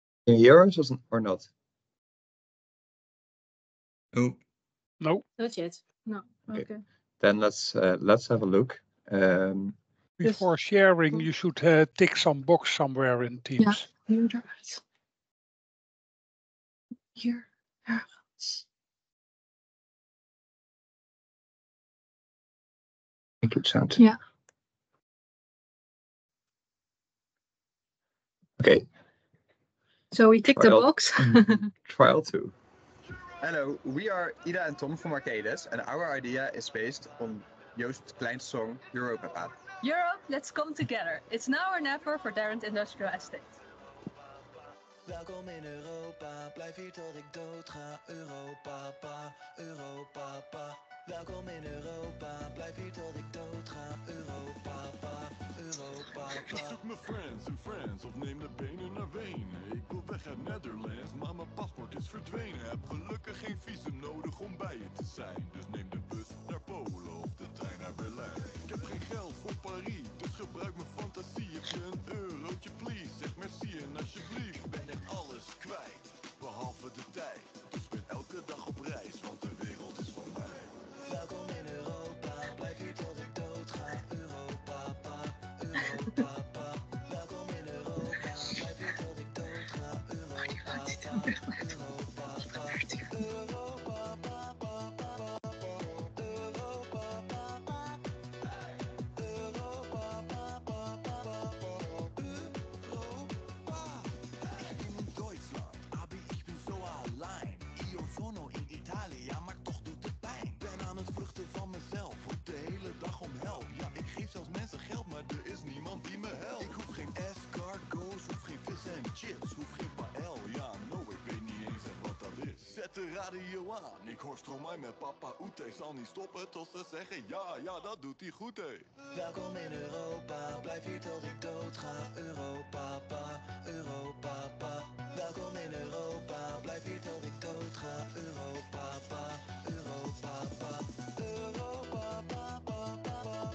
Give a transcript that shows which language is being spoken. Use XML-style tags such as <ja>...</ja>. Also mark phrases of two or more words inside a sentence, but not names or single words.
<en>Can you hear us or not? Oh, No. Not yet. No. Okay. Okay. Then let's have a look. Before sharing, you should tick some box somewhere in Teams.</en> <nl>Hier eruit. Hier ergens.</nl> <en>Input sound. Yeah. Okay. So we tick the Trial. box. Trial 2. Hello, we are Ida and Tom from Arcades, and our idea is based on Joost Klein's song Europa Path. Europe, let's come together. It's now or never for Darrent Industrial Estate.</en> <nl>Welkom in Europa, blijf hier tot ik dood ga. Europa, pa, Europa, pa. Welkom in Europa, blijf hier tot ik dood ga. Europa, pa, Europa, pa. Ik zoek mijn friends in France of neem de benen naar Wenen. Ik wil weg uit Netherlands, maar mijn paspoort is verdwenen. Heb gelukkig geen visum nodig om bij je te zijn. Dus neem de bus naar Polen of de trein naar Berlijn. Ik heb geen geld voor Parijs, dus gebruik mijn fantasie. Heb je een eurotje please, zeg merci en alsjeblieft. Ik ben echt alles kwijt, behalve de tijd. Dus ben elke dag op reis, want de wereld is van mij. Welkom in Europa, blijf hier tot ik dood ga. Europa, pa, Europa, pa. Welkom in Europa, blijf hier tot ik dood ga. Europa, pa, Europa, pa. Europa, pa, pa, pa, pa. Europa, pa, pa. Europa, pa, pa, pa, pa. Europa.</nl> <de>Ich bin in Deutschland, aber ich bin so allein.</de> <it>Io sono in</it> <nl>Italië, ja, maar toch doet het pijn. Ben aan het vluchten van mezelf, word de hele dag om help. Ja, ik geef zelfs mensen geld, maar er is niemand die me helpt. Ik hoef geen escargots, hoef geen vis en chips, hoef geen paël. Ja, no, ik weet niet eens wat dat is. Zet de radio aan, ik hoor Stromae met papa Oete. Zal niet stoppen tot ze zeggen, ja, dat doet hij goed, hé. Welkom in Europa, blijf hier tot ik dood ga. Europa, pa, Europa, pa. Welkom in Europa, blijf hier tot ik dood ga. Europa, pa, Europa, pa. Europa, pa, pa, pa, pa.</nl>